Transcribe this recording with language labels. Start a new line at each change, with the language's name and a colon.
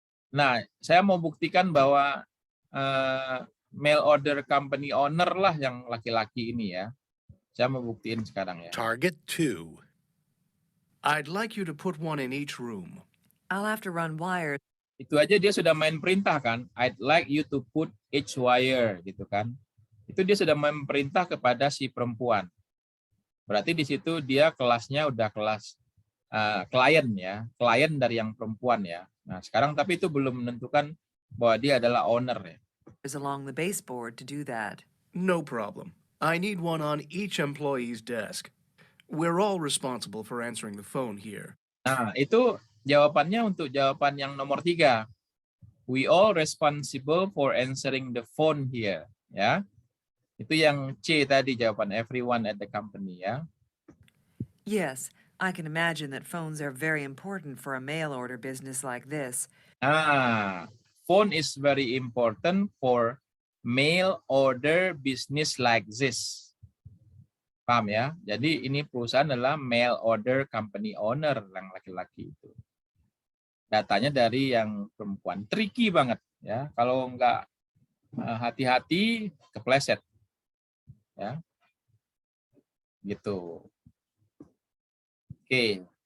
Indonesian: Nah, saya mau buktikan bahwa mail order company owner lah yang laki-laki ini ya. Saya mau buktiin sekarang ya. Target 2.
English: I'd like you to put one in each room. I'll have to run wires.
Indonesian: Itu aja dia sudah main perintah kan.
English: I'd like you to put each wire
Indonesian: gitu kan. Itu dia sudah main perintah kepada si perempuan. Berarti di situ dia kelasnya udah kelas klien ya, klien dari yang perempuan ya. Nah, sekarang tapi itu belum menentukan bahwa dia adalah owner ya.
English: Along the baseboard to do that. No problem. I need one on each employee's desk. We're all responsible for answering the phone here.
Indonesian: Nah, itu jawabannya untuk jawaban yang nomor 3.
English: We all responsible for answering the phone here.
Indonesian: Ya, itu yang C tadi jawaban
English: everyone at the company
Indonesian: ya.
English: Yes, I can imagine that phones are very important for a mail order business like this. Phone is very important for mail order business like this.
Indonesian: Paham ya? Jadi ini perusahaan adalah mail order company owner yang laki-laki itu. Datanya dari yang perempuan. Tricky banget ya. Kalau nggak hati-hati kepleset. Ya. Gitu. Oke.